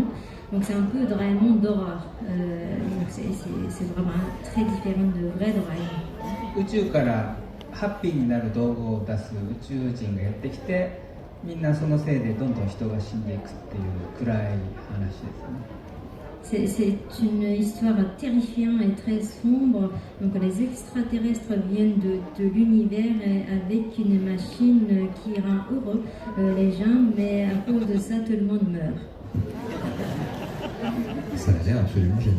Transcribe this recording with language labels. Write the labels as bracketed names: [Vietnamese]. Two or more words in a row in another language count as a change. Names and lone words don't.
[French] Donc c'est un peu Doraemon d'horreur. Donc c'est vraiment très différent de vrai Doraemon. [Japanese] 宇宙からハッピーになる道具を出す宇宙人がやってきて、みんなそのせいでどんどん人が死んでいくっていう暗い話ですね。 [French] C'est une histoire terrifiante et très sombre. Donc les extraterrestres viennent de l'univers avec une machine qui rend heureux les gens, mais à cause de ça, tout le monde meurt. Ça a l'air absolument génial.